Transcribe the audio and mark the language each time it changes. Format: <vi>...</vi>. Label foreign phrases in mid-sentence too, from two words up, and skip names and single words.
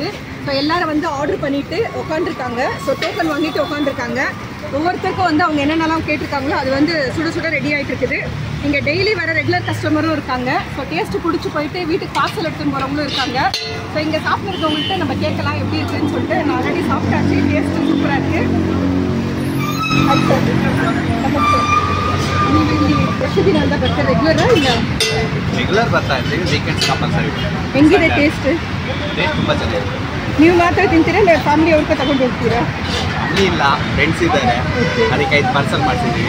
<ta>ஸோ எல்லோரும் வந்து ஆர்டர் பண்ணிவிட்டு உட்காந்துருக்காங்க. ஸோ டோக்கன் வாங்கிட்டு உட்காந்துருக்காங்க. ஒவ்வொருத்தருக்கும் வந்து அவங்க என்னென்னலாம் கேட்டிருக்காங்களோ அது வந்து சுட சுட ரெடி ஆகிட்டு இருக்குது. இங்கே டெய்லி வர</ta> <en>regular customer</en> <ta>இருக்காங்க. ஸோ டேஸ்ட்டு பிடிச்சி போயிட்டு வீட்டுக்கு பார்சல் எடுத்துன்னு போகிறவங்களும் இருக்காங்க. ஸோ இங்கே சாப்பிட்றவங்கள்ட்ட நம்ம கேட்கலாம் எப்படி இருக்குதுன்னு சொல்லிட்டு. நான் ஆல்ரெடி சாப்பிட்டாச்சு, டேஸ்ட்டு சூப்பராக இருக்குது.</ta> <kn>ಎಷ್ಟು ದಿನ ಅಂತ ಬರ್ತಾರೆ ರೆಗ್ಯುಲರ್ ಇಲ್ಲ ರೆಗ್ಯುಲರ್ ಬರ್ತಾ ಇರ್ತೀವಿ,</kn> <en>weekends compulsory.</en> <kn>ಹೆಂಗಿದೆ ಟೇಸ್ಟ್? ಟೇಸ್ಟ್ ತುಂಬ ಚೆನ್ನಾಗಿದೆ. ನೀವು ಮಾತ್ರ ತಿಂತೀರಾ ಇಲ್ಲ ಫ್ಯಾಮಿಲಿ ಅವ್ರಿಗೆ ತಗೊಂಡು ಹೋಗ್ತೀರಾ? ಫ್ಯಾಮಿಲಿ ಇಲ್ಲ, ಫ್ರೆಂಡ್ಸ್ ಇದ್ದಾರೆ, ಅದಕ್ಕೆ 5 ಪಾರ್ಸಲ್ ಮಾಡಿಸಿದ್ದೀವಿ.</kn>